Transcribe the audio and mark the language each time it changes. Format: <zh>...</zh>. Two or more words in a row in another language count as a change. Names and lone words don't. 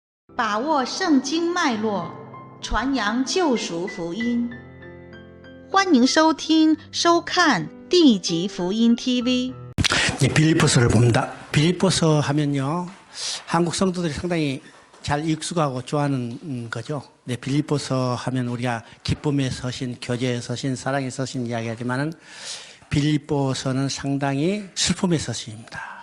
<zh>把握圣经脉络，传扬救赎福音。欢迎收听、收看地级福音 TV。</zh> <ko>빌립보서를 봅니다. 빌립보서 하면요, 한국 성도들이 상당히 잘 익숙하고 좋아하는 거죠. 네, 빌립보서 하면 우리가 기쁨에 서신, 교제에 서신, 사랑에 서신 이야기하지만은 빌립보서는 상당히 슬픔의 서신입니다.</ko>